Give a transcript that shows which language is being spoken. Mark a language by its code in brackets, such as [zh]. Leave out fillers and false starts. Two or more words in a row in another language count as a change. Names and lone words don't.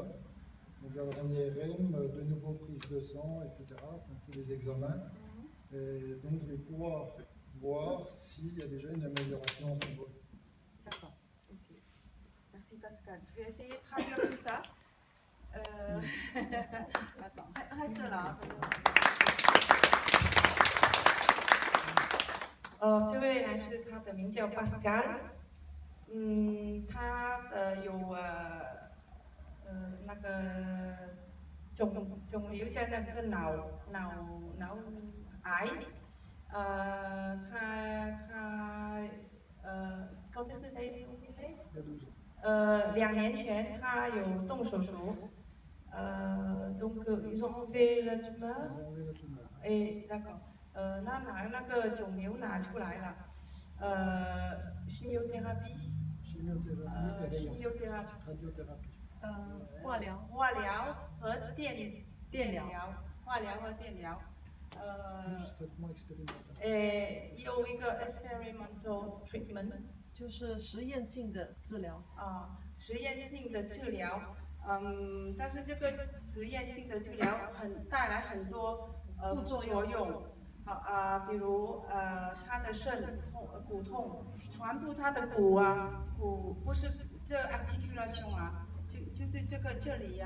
[fr] Donc, je vais avoir un IRM, de nouveau prise de sang, etc., enfin, tous les examens. Et donc, je vais pouvoir voir s'il y a déjà une amélioration à ce niveau. D'accord, ok. Merci Pascal. Je vais essayer de traduire tout ça. Attends, reste là. [zh] 这位男士他的名叫 Pascal，他有那个肿瘤在那个脑癌，2年前他有动手术 ， [fr] donc ils ont enlevé la tumeur， et d'accord。 [zh] 那个肿瘤拿出来了，chimiothérapie， 化疗和电疗，有一个 [en] experimental treatment， [zh] 就是实验性的治疗实验性的治疗，但是这个实验性的治疗带来很多副作用。比如他的肾痛、骨痛，全部他的骨不是这 articulation 就是这个这里